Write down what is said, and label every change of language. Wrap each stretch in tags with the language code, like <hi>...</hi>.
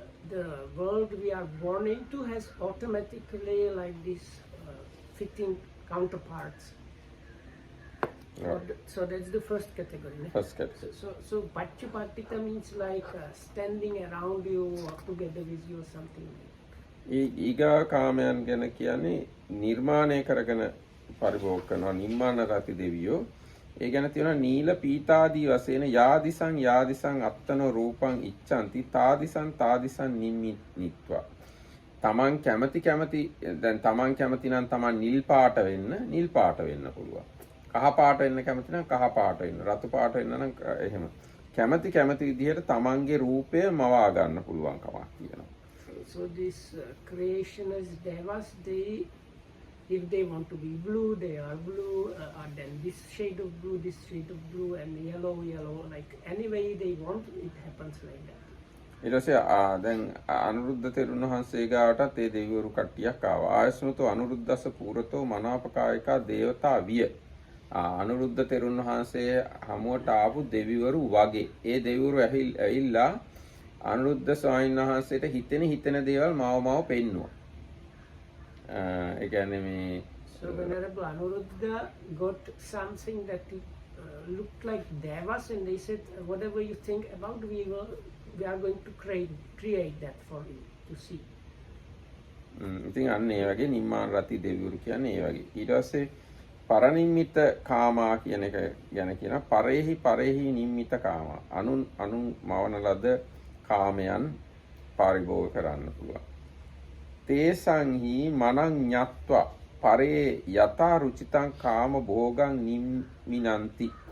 <en>The world we are born into has automatically like these fitting counterparts. So that's the first category. Ne? First category. So Pachupatita means like standing around you or together with you or something.</en> <si>ඊගා කාමයන් ගැන කියන්නේ නිර්මාණය කරගෙන පරිභෝග කරනවා නිම්මාන රති දෙවියෝ. ඒ ගැන තියෙනවා</si> <pi>නීල පීතාදී වශයෙන් යාදිසං අත්තන රූපං ඉච්ඡanti තාදිසං නිම්මිත්වා.</pi> <si>තමන් කැමති දැන් තමන් කැමති නම් තමන් නිල් පාට වෙන්න පුළුවන්. කහ පාට වෙන්න කැමති නම් කහ පාට වෙන්න, රතු පාට වෙන්න නම් එහෙම. කැමති විදිහට තමන්ගේ රූපය මවා ගන්න පුළුවන් කමක් තියෙනවා.</si> <en>So this creationist devas, if they want to be blue, they are blue, and then this shade of blue, and yellow, like any way they want, it happens like that.</en> <si>ඊට පස්සේ දැන් අනුරුද්ධ තෙරුන් වහන්සේ ගාවටත් ඒ දෙවිවරු කට්ටියක් ආවා.</si> <pi>ආයස්මතෝ අනුරුද්දස්ස පූරතෝ මනාපකායිකා දේවතා විය.</pi> <si>අනුරුද්ධ තෙරුන් වහන්සේ හමුවට ආපු දෙවිවරු වගේ. ඒ දෙවිවරු ඇවිල්ලා අනුරුද්ධ ස්වාමීන් වහන්සේට හිතෙන දේවල් මාව පෙන්නුවා. ඒ කියන්නේ මේ</si> <en>So Venerable Anuruddha got something that looked like devas, and they said, whatever you think about, we are going to create that for you to see.</en> <si>ඉතින් අන්න ඒ වගේ නිම්මාන රති දෙවිවරු කියන්නේ ඒ වගේ. ඊට පස්සේ පරනිම්මිත කාමා කියන එක ගැන කියන</si> <pi>පරේහි නිම්මිත කාමා.</pi> <si>අනුන් මවන ලද කාමයන් පරිභෝග කරන්න පුළුවන්.</si> <pi>තේසංහි මනං ඤත්වා පරේ යතා රුචිතං කාම භෝගං නිම්මිනන්ති.</pi>